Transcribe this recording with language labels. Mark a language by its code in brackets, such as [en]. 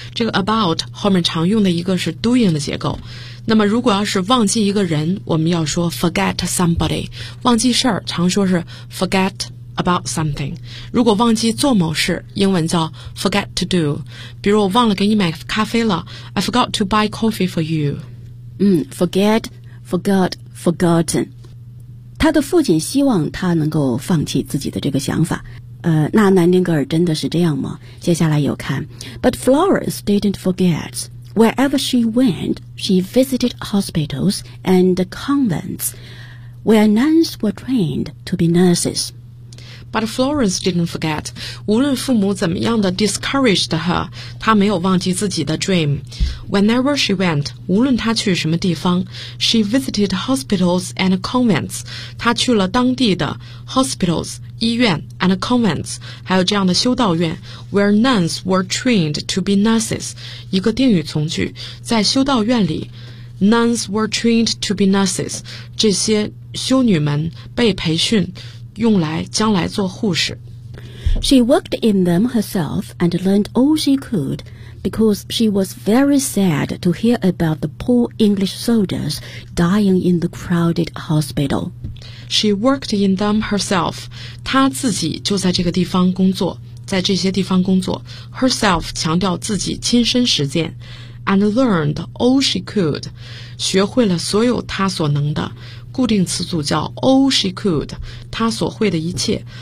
[zh] 这个 about 后面常用的一个是 doing 的结构，那么如果要是忘记一个人，我们要说 [en] forget somebody， [zh] 忘记事儿常说是 [en] forget about something， [zh] 如果忘记做某事，英文叫 [en] forget to do， [zh] 比如我忘了给你买咖啡了， [en] I forgot to buy coffee for you。 forget, forgot, forgotten。 [zh] 他的父亲希望他能够放弃自己的这个想法，那南丁格尔真的是这样吗？接下来有看 [en] But Florence didn't forgetWherever she went, she visited hospitals and convents where nuns were trained to be nurses. But Florence didn't forget. [zh] 无论父母怎么样的 [en] discouraged her, [zh] 她没有忘记自己的 dream. [en] Whenever she went, [zh] 无论她去什么地方, [en] she visited hospitals and convents. [zh] 她去了当地的 [en] hospitals, [zh] 医院 [en] and convents, [zh] 还有这样的修道院 [en] where nuns were trained to be nurses. [zh] 一个定语从句，在修道院里 [en] nuns were trained to be nurses. [zh] 这些修女们被培训用来将来做护士。 [en] She worked in them herself and learned all she could because she was very sad to hear about the poor English soldiers dying in the crowded hospital. She worked in them herself. [zh] 她自己就在这个地方工作，在这些地方工作。 [en] Herself [zh] 强调自己亲身实践。 [en] And learned all she could. [zh] 学会了所有她所能的。固定词组叫 [en] all she could， [zh] 她所会的一切。